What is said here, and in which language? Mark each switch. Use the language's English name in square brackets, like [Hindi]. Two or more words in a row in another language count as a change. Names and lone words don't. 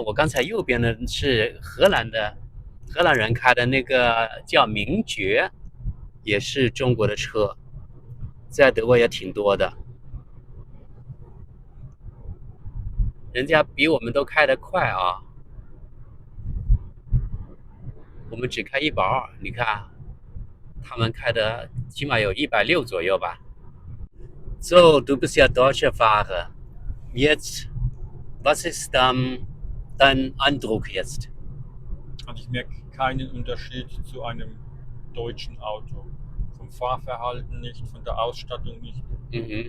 [Chinese] 我刚才右边的是荷兰人开的那个叫名爵，也是中国的车，在德国也挺多的。人家比我们都开得快啊，我们只开120，你看他们开的起码有160左右吧。 [German] So, du bist ja deutscher Fahrer. Jetzt, was ist dein Eindruck jetzt? Also ich merke keinen Unterschied zu einem deutschen Auto. Vom Fahrverhalten nicht, von der Ausstattung nicht. Mhm.